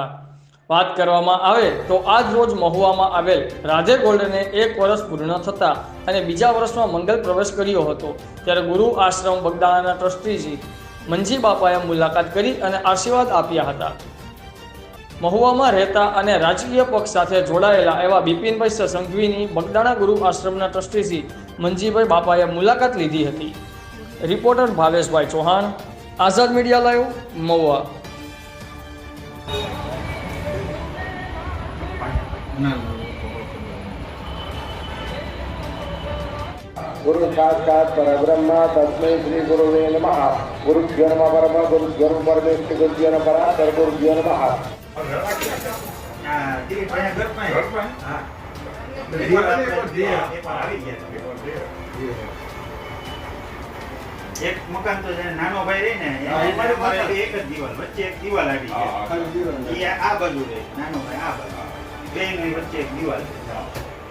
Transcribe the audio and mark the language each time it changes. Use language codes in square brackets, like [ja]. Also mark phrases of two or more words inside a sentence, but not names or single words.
[gu] વાત કરવામાં આવે તો આજ રોજ મહુવામાં આવેલ રાધે ગોલ્ડને 1 વર્ષ પૂર્ણ થતા અને બીજા વર્ષમાં મંગલ પ્રવેશ કર્યો હતો, ત્યારે ગુરુ આશ્રમ બગદાણાના ટ્રસ્ટીજી મંજી બાપાએ મુલાકાત કરી અને આશીર્વાદ આપ્યા હતા। મહુવામાં રહેતા અને રાજકીય પક્ષ સાથે જોડાયેલા એવા બિપિનભાઈ સંઘવીની બગદાણા ગુરુ આશ્રમના ટ્રસ્ટીજી મંજીભાઈ બાપાએ મુલાકાત લીધી હતી। રિપોર્ટર ભાવેશભાઈ ચૌહાણ, આઝાદ મીડિયા લાઈવ, મહુવા। [sa] गुरु साक्षात् परब्रह्म तस्मै श्री गुरुवे नमः। गुरुभ्यो नमः परमः गुरुभ्यो नमः परमेश्वर गुरुभ्यो नमः पराशर गुरुभ्यो नमः। [gu] એક મકાન તો નાનો ભાઈ રહી ને હમારે એક જ દીવાલ વચ્ચે એક દીવાલ આવી ગઈ યે આ બાજૂ રે નાનો ભાઈ આ બાજૂ બેન ની વચ્ચે એક દીવાલ છે।